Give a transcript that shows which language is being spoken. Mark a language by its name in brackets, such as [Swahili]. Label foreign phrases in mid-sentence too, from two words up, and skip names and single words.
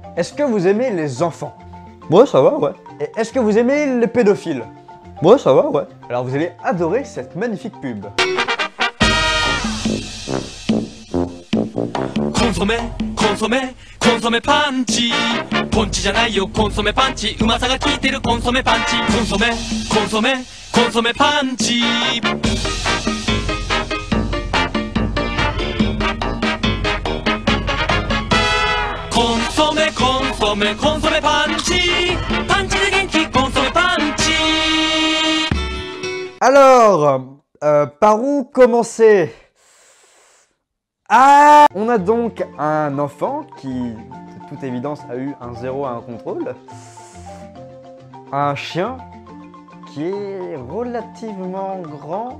[French] Est-ce que vous aimez les enfants? Ouais, ça va, ouais. Et est-ce que vous aimez les pédophiles? Ouais, ça va, ouais. Alors vous allez adorer cette magnifique pub. [Japanese] コンソメ、コンソメ、コンソメパンチ. Ponchi じゃないよ、コンソメパンチ。うまさが効いてるコンソメパンチ。コンソメ、コンソメ、コンソメパンチ。コンソメ、コンソメ、コンソメパンチ。パンチで元気、コンソメパンチ。 [French] Alors, par où commencer? Ah, on a donc un enfant qui, de toute évidence, a eu un 0 à un contrôle. Un chien qui est relativement grand.